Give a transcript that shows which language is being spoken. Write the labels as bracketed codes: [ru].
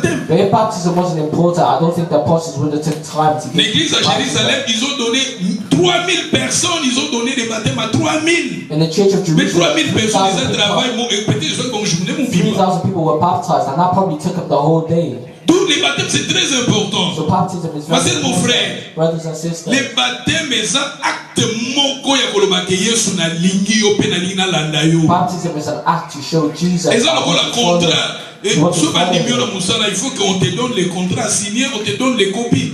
[en] If baptism wasn't important, I don't think the apostles would have taken time to give. [fr] L'église à Jérusalem, ils ont donné 3000 personnes, ils ont donné des baptêmes à 3000. [en] In the church of Jerusalem, [fr] mais 3000 personnes, ils ont travaillé, peut-être [en] 3,000 people were baptized, and that probably took up the whole day. [fr] Tous les baptêmes, c'est très important. [en] So baptism is very important. [fr] Mon frère, [en] brothers and sisters, [fr] les baptêmes, c'est un acte [ln] moko ya kolobake Yesu na lingi yo pe na lingi na landa yo. [en] Baptism is an act to show Jesus. [fr] Et ça, on a contrat. Et il faut qu'on te donne les contrats signés, on te donne les copies.